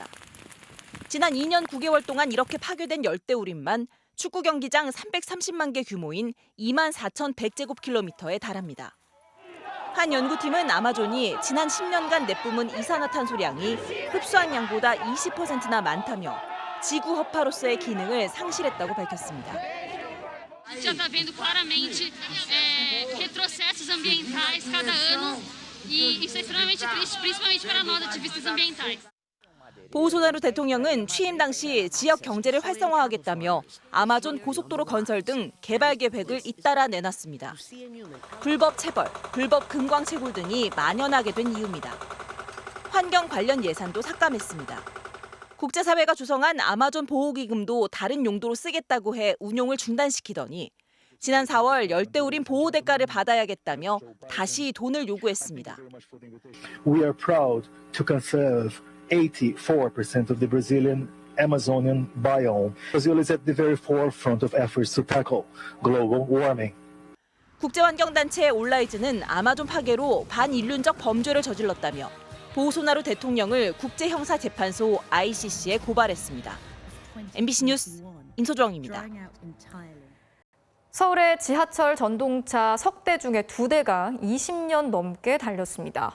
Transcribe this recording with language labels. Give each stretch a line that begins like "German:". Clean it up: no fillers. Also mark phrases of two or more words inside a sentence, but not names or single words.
Korean: 지난 2년 9개월 동안 이렇게 파괴된 열대우림만 축구 경기장 330만 개 규모인 24,100제곱킬로미터에 달합니다. 한 연구팀은 아마존이 지난 10년간 내뿜은 이산화탄소량이 흡수한 양보다 20%나 많다며 지구 허파로서의 기능을 상실했다고 밝혔습니다.
Portuguese: A gente já está vendo claramente retrocessos ambientais cada ano e isso é extremamente triste, principalmente para nós ativistas ambientais.
Korean: 보우소나루 대통령은 취임 당시 지역 경제를 활성화하겠다며 아마존 고속도로 건설 등 개발 계획을 잇따라 내놨습니다. 불법 체벌, 불법 금광 채굴 등이 만연하게 된 이유입니다. 환경 관련 예산도 삭감했습니다. 국제사회가 조성한 아마존 보호기금도 다른 용도로 쓰겠다고 해 운용을 중단시키더니 지난 4월 열대우림 보호 대가를 받아야겠다며 다시 돈을 요구했습니다.
English: We are proud to conserve 84% of the Brazilian Amazonian biome. Brazil is at the very forefront of efforts to tackle global warming.
Korean: 국제환경단체 올라이즈는 아마존 파괴로 반인륜적 범죄를 저질렀다며 보우소나루 대통령을 국제형사재판소 ICC에 고발했습니다. MBC 뉴스 임소정입니다. 서울의 지하철 전동차 석 대 중에 2대가 20년 넘게 달렸습니다.